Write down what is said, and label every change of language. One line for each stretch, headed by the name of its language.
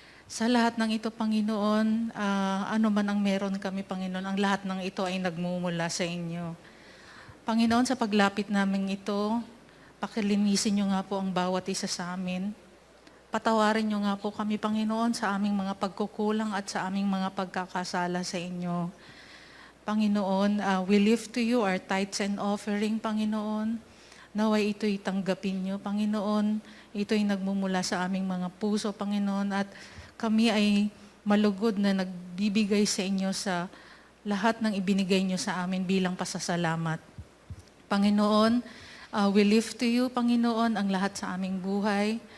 Filipino: Sa lahat ng ito, Panginoon, ano man ang meron kami, Panginoon, ang lahat ng ito ay nagmumula sa inyo. Panginoon, sa paglapit namin ito, pakilinisin niyo nga po ang bawat isa sa amin. Patawarin niyo nga po kami, Panginoon, sa aming mga pagkukulang at sa aming mga pagkakasala sa inyo.
English: Panginoon, we lift to you our tithes and offering, Panginoon.
Filipino: Naway ito'y tanggapin niyo, Panginoon. Ito'y nagmumula sa aming mga puso, Panginoon. At kami ay malugod na nagbibigay sa inyo sa lahat ng ibinigay niyo sa amin bilang pasasalamat. Panginoon,
English: we lift to you,
Filipino: Panginoon, ang lahat sa aming buhay.